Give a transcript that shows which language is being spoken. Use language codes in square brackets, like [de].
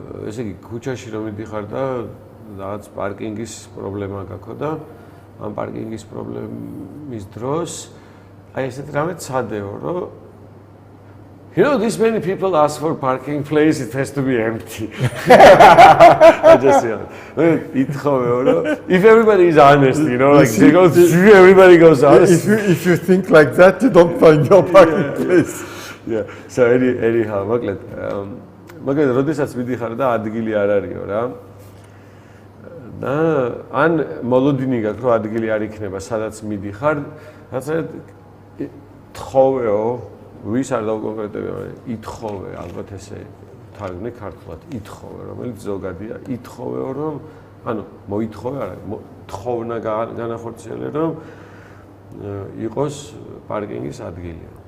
[ka] ესე იგი ქუჩაში რომ მიდიხარ და რაღაც პარკინგის პრობლემა გაქვს და ამ პარკინგის პრობლემის დროს აი ესეთი რამე ცადეო რომ [en] You know, this many people ask for parking place, it has to be empty. I just if everybody is honest, you know, like everybody goes honest. If you think like that, you don't find your parking place. Yeah. So anyhow, [ka] მოკლედ, როდესაც მიდიხარ და ადგილი არ არისო რა. და ან მოლოდინი გაქვს, რომ ადგილი არ იქნება, სადაც მიდიხარ, რაღაცა თხოვეო ვის არ დავკონკრეტებია, ითხოვე, ალბათ ესე თარგმნე ქართულად, ითხოვე, რომელიც ზოგადია, ითხოვეო, რომ ანუ მოითხოვე არა, თხოვნა განახორციელე, რომ იყოს პარკინგის ადგილი.